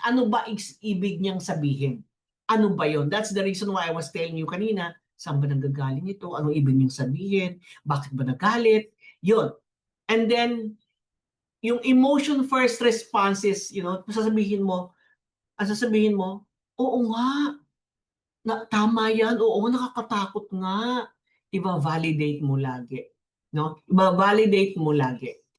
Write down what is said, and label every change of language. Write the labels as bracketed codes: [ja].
[tl] Ano ba ibig niyang sabihin? Ano ba yon? [en] That's the reason why I was telling you kanina, [tl] saan ba nanggagaling ito? Anong ibig niyang sabihin? Bakit ba nagalit? Yun. And then, yung [en] emotion first responses, you know, [tl] sasabihin mo, oo nga, tama yan, oo, nakakatakot nga. Iba-validate mo lagi. No? Iba-validate mo lagi.